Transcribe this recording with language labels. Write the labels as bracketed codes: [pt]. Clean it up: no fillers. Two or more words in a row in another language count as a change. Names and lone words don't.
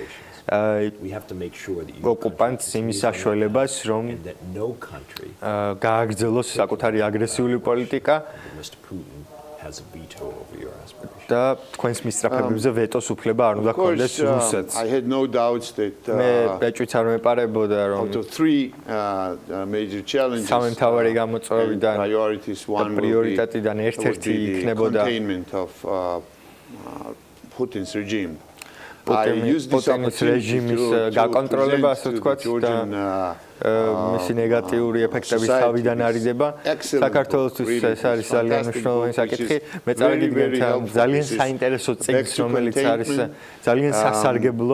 [ka] ოკუპანტს იმის საშუალებას, რომ გააგრძელოს საკუთარი აგრესიული პოლიტიკა და თქვენს მისწრაფებებზე ვეტოს უფლება არ უნდა ქონდეს რუსეთს. მე ეჭვიც არ მეპარებოდა, რომ სამი მთავარი გამოწვევიდან და პრიორიტეტიდან ერთ-ერთი იქნებოდა [en] Putin's regime. [ka] Putin's რეჟიმის გაკონტროლება, ასე ვთქვათ, და მისი ნეგატიური ეფექტების თავიდან არიდება. საქართველოსთვის ეს არის ძალიან მნიშვნელოვანი საკითხი. მე წარგიდგენთ ძალიან საინტერესო წიგნს, რომელიც არის ძალიან სასარგებლო.